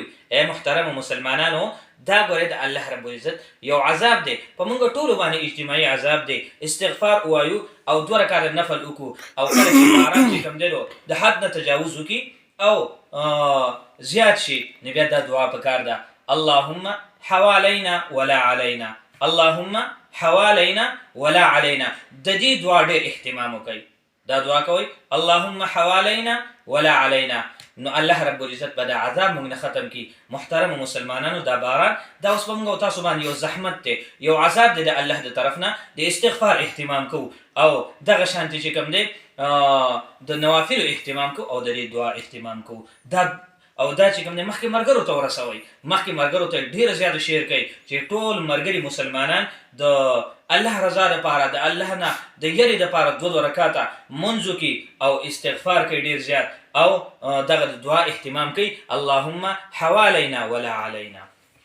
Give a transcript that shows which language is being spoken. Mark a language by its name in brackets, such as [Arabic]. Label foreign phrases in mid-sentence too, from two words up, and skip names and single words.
[Pashto] ای محترمو مسلمانانو، دا ګورئ د الله رب العزت یو عذاب دی، په موږ ټولو باندې اجتماعي عذاب دی. استغفار ووایو او 2 رکعته نفل وکړو، او کله چې باران چې کوم دی د حد نه تجاوز وکړي او زیات شي، نو بیا دا دعا پکار ده: [Arabic] اللهم حوالينا ولا علينا، اللهم حوالينا ولا علينا. [Pashto] د دې دعا ډېر اهتمام وکړئ. دا دعا کوئ [Arabic] اللهم حوالينا ولا علينا، [Pashto] نو الله رب العزت به دا عذاب موږ نه ختم کړي. محترم مسلمانانو، دا باران دا اوس به موږ او تاسو باندې یو زحمت دی، یو عذاب دی د الله د طرف نه. د استغفار اهتمام کوو او دغه شانتې چې کوم دی د نوافلو اهتمام کوو او د دې دعا اهتمام کوو. او دا چې کوم دی مخکې ملګرو ته ورسوئ، مخکې ملګرو ته ډېره زیاته شیر کوئ چې ټول ملګري مسلمانان د الله رضا دپاره، د الله نه د یرې دپاره 2 رکعته منځ وکړي او استغفار کوي ډېر زیات، او دغه د دعا اهتمام کوي: [Arabic] اللهم حوالينا ولا علينا.